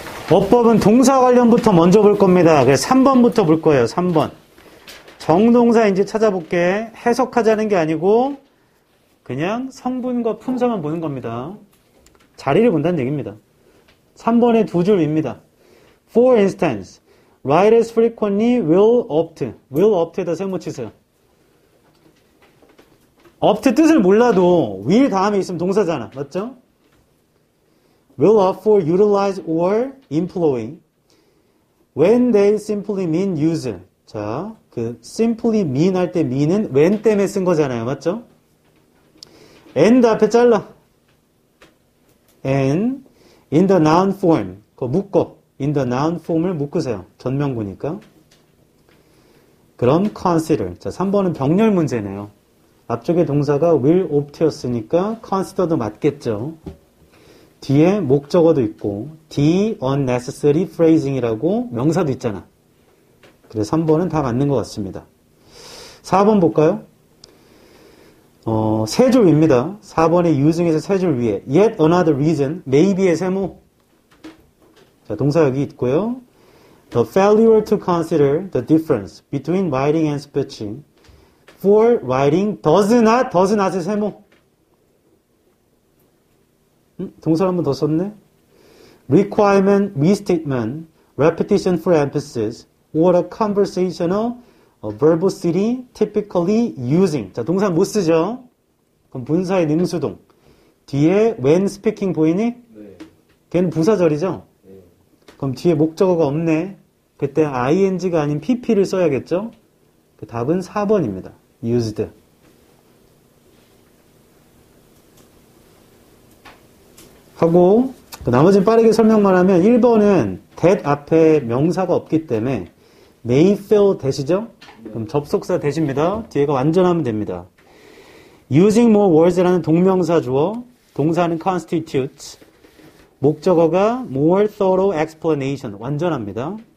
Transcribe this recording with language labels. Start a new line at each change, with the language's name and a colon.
Korean: 어법은 동사 관련부터 먼저 볼 겁니다. 그래서 3번부터 볼 거예요. 3번. 정동사인지 찾아볼게. 해석하자는 게 아니고 그냥 성분과 품사만 보는 겁니다. 자리를 본다는 얘기입니다. 3번의 두 줄 위입니다.
English: For instance, writers frequently will opt.
Korean: will opt에다 세모 치세요. opt 뜻을 몰라도 will 다음에 있으면 동사잖아. 맞죠?
English: will opt for utilize or employ. When they simply mean use.
Korean: 자, 그 simply mean 할 때 mean은 when 때문에 쓴 거잖아요. 맞죠?
English: and
Korean: 앞에 잘라.
English: and in the noun form.
Korean: 그거 묶어.
English: in the noun form
Korean: 을 묶으세요. 전명구니까. 그럼 consider. 자, 3번은 병렬 문제네요. 앞쪽에 동사가 will opt였으니까 consider도 맞겠죠. 뒤에 목적어도 있고
English: the unnecessary phrasing
Korean: 이라고 명사도 있잖아. 그래서 3번은 다 맞는 것 같습니다. 4번 볼까요? 세 줄 위입니다. 4번의 using에서 세 줄 위에
English: yet another reason, maybe
Korean: 의 세모. 자, 동사 여기 있고요.
English: The failure to consider the difference between writing and speech for writing does not의 세모.
Korean: 동사를 한 번 더 썼네.
English: Requirement, restatement, repetition for emphasis, or a conversational verbosity typically using.
Korean: 자, 동사 못 쓰죠? 그럼 분사의 능수동. 뒤에 when speaking 보이니? 네. 걔는 부사절이죠? 네. 그럼 뒤에 목적어가 없네. 그때 ing가 아닌 pp를 써야겠죠? 그 답은 4번입니다. used. 하고 나머지는 빠르게 설명만 하면 1번은 that 앞에 명사가 없기 때문에 may fail 대시죠? 그럼 접속사 대시입니다. 뒤에가 완전하면 됩니다.
English: using more words
Korean: 라는 동명사 주어, 동사는 constitutes, 목적어가
English: more thorough explanation,
Korean: 완전합니다.